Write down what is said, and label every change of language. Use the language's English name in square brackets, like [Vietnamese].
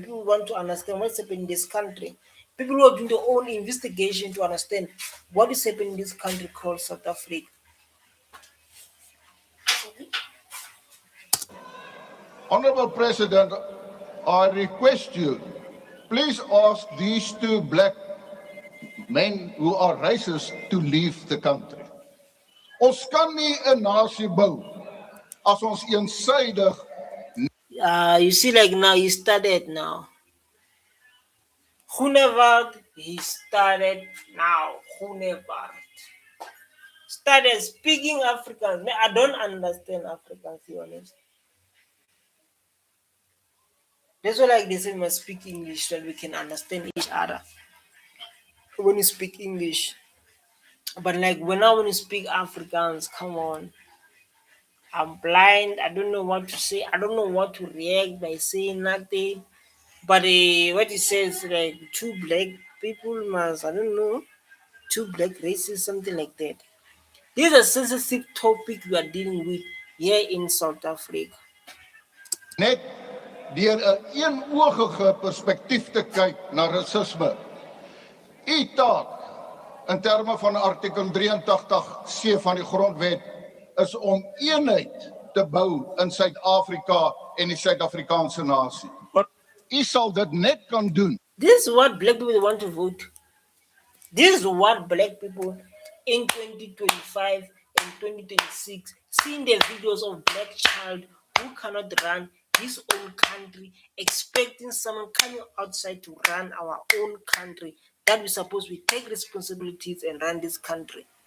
[English] People want to understand what's happening in this country. People who are doing their own investigation to understand what is happening in this country called South Africa. Honorable President, I request you, please ask these two black men who are racist to leave the country. [Afrikaans] Ons kan nie 'n nasie bou as ons eensaidig. [English] You see, like now, he started now. Groenewald, he started now. Groenewald started speaking Afrikaans. I don't understand Afrikaans, to be honest. That's why, like they say, we must speak English so that we can understand each other when you speak English. But like when I want to speak Afrikaans, come on, I'm blind. I don't know what to say. I don't know what to react by saying nothing. But what it says, like two black people must, I don't know, two black races, something like that. This is a sensitive topic we are dealing with here in South Africa. [Afrikaans] Net deur 'n eenoogige perspektief te kyk na rasisme. U taak in terme van artikel 83C van die grondwet is om eenheid te bou in Suid-Afrika en die Suid-Afrikaanse nasie. U sal dit net kan doen. [English] This is what black people want to vote. This is what black people in 2025 and 2026 seeing the videos of black child who cannot run his own country, expecting someone coming outside to run our own country, that we suppose we take responsibilities and run this country.